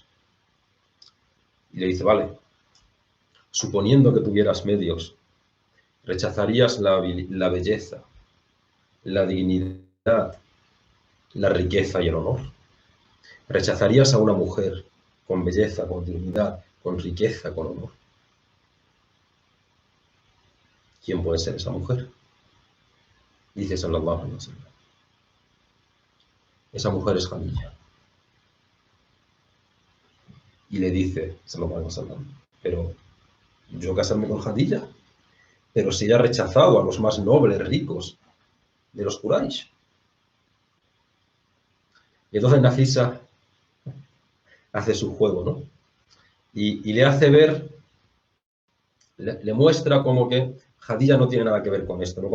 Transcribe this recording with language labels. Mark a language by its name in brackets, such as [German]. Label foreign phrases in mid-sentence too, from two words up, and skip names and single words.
[Spanish] Y le dice, vale, suponiendo que tuvieras medios, ¿rechazarías la belleza, la dignidad, la riqueza y el honor? ¿Rechazarías a una mujer con belleza, con dignidad, con riqueza, con honor? ¿Quién puede ser esa mujer? Dice [Arabic] صلى الله عليه وسلم. [Spanish] Esa mujer es Khadija. Y le dice [Arabic] صلى الله عليه وسلم, [Spanish] pero yo casarme con Khadija, pero si ella ha rechazado a los más nobles, ricos de los Quraysh. Y entonces Nafisa hace su juego, ¿no? Y le hace ver, le muestra como que Khadija no tiene nada que ver con esto, ¿no?